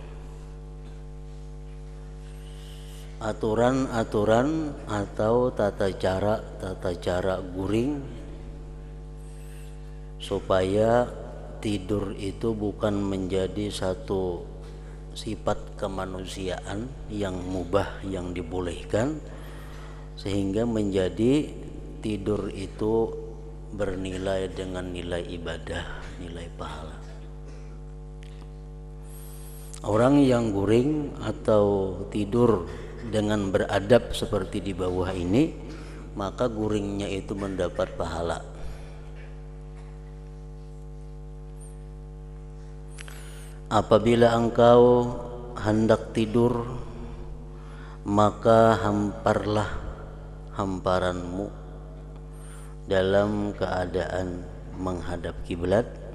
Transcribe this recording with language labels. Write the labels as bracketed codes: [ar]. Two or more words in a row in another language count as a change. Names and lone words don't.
[id] Aturan-aturan atau tata cara guring supaya tidur itu bukan menjadi satu sifat kemanusiaan yang mubah, yang dibolehkan, sehingga menjadi tidur itu bernilai dengan nilai ibadah, nilai pahala. Orang yang guring atau tidur dengan beradab seperti di bawah ini, maka guringnya itu mendapat pahala. Apabila engkau hendak tidur, maka hamparlah hamparanmu dalam keadaan menghadap kiblat,